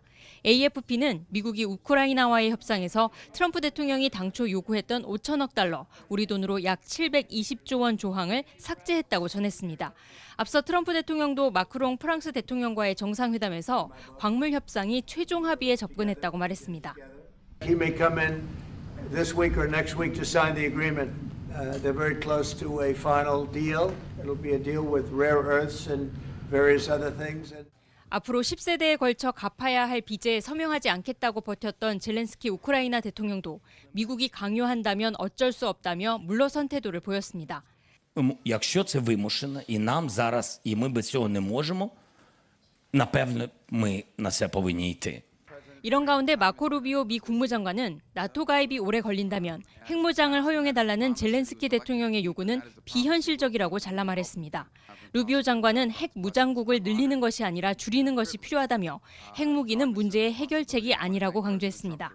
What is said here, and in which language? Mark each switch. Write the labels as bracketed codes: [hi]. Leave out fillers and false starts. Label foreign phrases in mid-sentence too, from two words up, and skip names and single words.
[ko] AFP는 미국이 우크라이나와의 협상에서 트럼프 대통령이 당초 요구했던 5천억 달러, 우리 돈으로 약 720조 원 조항을 삭제했다고 전했습니다. 앞서 트럼프 대통령도 마크롱 프랑스 대통령과의 정상회담에서 광물 협상이 최종 합의에 접근했다고 말했습니다. [en] He may come in this week or next week to sign the agreement. They're very close to a final deal. It'll be a deal with rare earths and various other things. [ko] 앞으로 10세대에 걸쳐 갚아야 할 빚에 서명하지 않겠다고 버텼던 젤렌스키 우크라이나 대통령도 미국이 강요한다면 어쩔 수 없다며 물러선 태도를 보였습니다. [uk] Якщо це вимушено, і нам зараз, і ми без цього не можемо, напевно, ми на це повинні йти. [ko] 이런 가운데 마코 루비오 미 국무장관은 나토 가입이 오래 걸린다면 핵무장을 허용해달라는 젤렌스키 대통령의 요구는 비현실적이라고 잘라 말했습니다. 루비오 장관은 핵무장국을 늘리는 것이 아니라 줄이는 것이 필요하다며 핵무기는 문제의 해결책이 아니라고 강조했습니다.